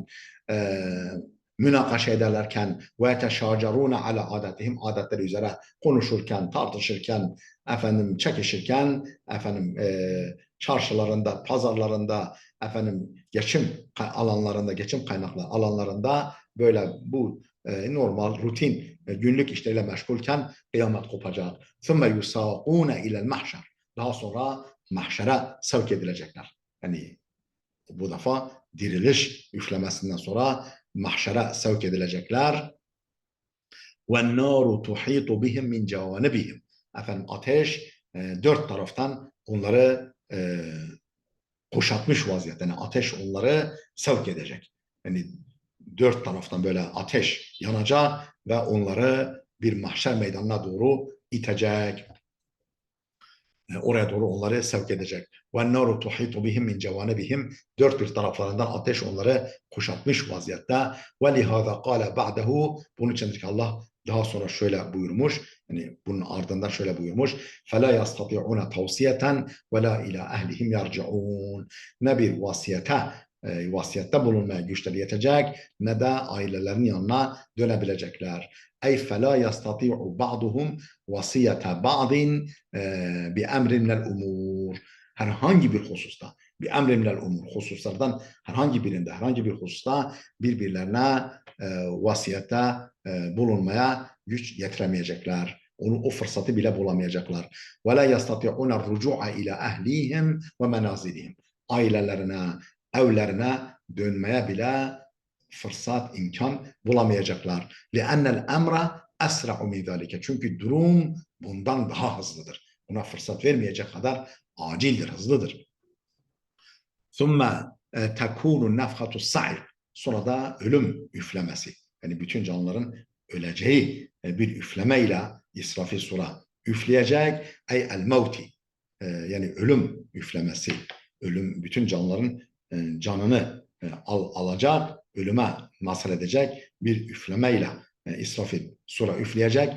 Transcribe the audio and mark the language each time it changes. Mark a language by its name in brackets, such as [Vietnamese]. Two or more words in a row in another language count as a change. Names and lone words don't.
[Turkish] münakaşa ederlerken [Arabic] ويتشاجرون على عادتهم, [Turkish] adetleri üzere konuşurken, tartışırken, çekişirken, çarşılarında, pazarlarında, geçim alanlarında, geçim kaynaklı alanlarında böyle bu normal, rutin, günlük işleriyle meşgulken kıyamet kopacak. [Arabic] ثُمَّ يُسَاقُونَ اِلَى الْمَحْشَرِ. [Turkish] Daha sonra mahşere sevk edilecekler. Yani bu defa diriliş üflemesinden sonra mahşere sevk edilecekler. [Arabic] وَالنَّارُ تُحِيطُ بِهِمْ مِنْ جَوَانِبِهِمْ. [Turkish] Ateş dört taraftan onları kuşatmış vaziyette. Yani ateş onları sevk edecek. Yani dört taraftan böyle ateş yanacak ve onları bir mahşer meydanına doğru itecek. Oraya doğru onları sevk edecek. [Arabic] وَالنَّارُ تُحِيطُ بِهِمْ مِنْ جَوَانِبِهِمْ. [Turkish] Dört bir taraflarından ateş onları kuşatmış vaziyette. [Arabic] وَلِهَذَا قَالَ بَعْدَهُ. [Turkish] Bunun içindir ki Allah daha sonra şöyle buyurmuş, yani bunun ardından şöyle buyurmuş. [Arabic] فَلَا يَسْتَطِعُونَ تَوْسِيَةً وَلَا إِلَى أَهْلِهِمْ يَرْجِعُونَ. [Turkish] Ne bir vasiyette bulunmaya güçleri yetecek, ne de ailelerinin yanına dönebilecekler. [Arabic] أي فلا يستطيع بعضهم وصية بعض بأمر من الأمور. [Turkish] Herhangi bir hususta, bir [Arabic] أمر من الأمور, [Turkish] hususlardan herhangi birinde, herhangi bir hususta birbirlerine vasiyette bulunmaya güç yetiremeyecekler. O fırsatı bile bulamayacaklar. [Arabic] ولا يستطيعون رجوعا إلى أهلهم ومنازلهم. [Turkish] Ailelerine, evlerine dönmeye bile fırsat, imkan bulamayacaklar. [Arabic] لِأَنَّ الْاَمْرَ أَسْرَعُ مِنْ ذَٰلِكَ. [Turkish] Çünkü durum bundan daha hızlıdır. Buna fırsat vermeyecek kadar acildir, hızlıdır. [Arabic] ثُمَّ تَكُونُ نَفْخَةُ السَّعِرِ. [Turkish] Sonra da ölüm üflemesi. Yani bütün canlıların öleceği bir üflemeyle İsrafil sura üfleyecek. [Arabic] أي الموت. [Turkish] Yani ölüm üflemesi. Ölüm bütün canlıların canını alacak, ölüme nasıl edecek bir üflemeyle İsrafil sura üfleyecek.